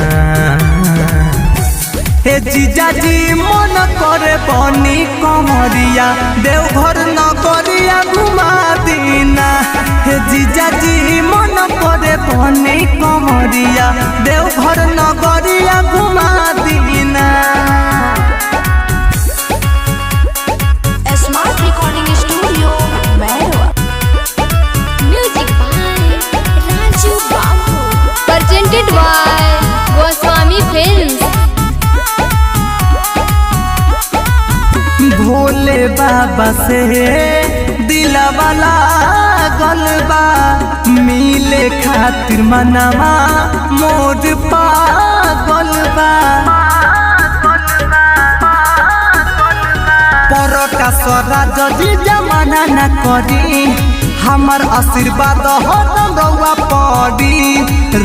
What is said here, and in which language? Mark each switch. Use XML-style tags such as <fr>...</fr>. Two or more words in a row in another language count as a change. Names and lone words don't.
<bho>हे जीजा जी मन करे बनी कमरिया, देवघर नगरिया घुमा दीना। हे जीजा जी मन करे बनी कमरिया, देवघर नगरिया घुमा दीना।</bho> <en>Smart Recording Studio, Merwa. Music by Raju Babu. Presented by Goswami Films.</en> <bho>भोले बाबा से दिलवा लागलबा, मिले खातिर मनवा मोर पागलबा। परका स्वराज जी जमाना न करी, हमार आशीर्वाद हरदम रउआ पड़ी।</bho>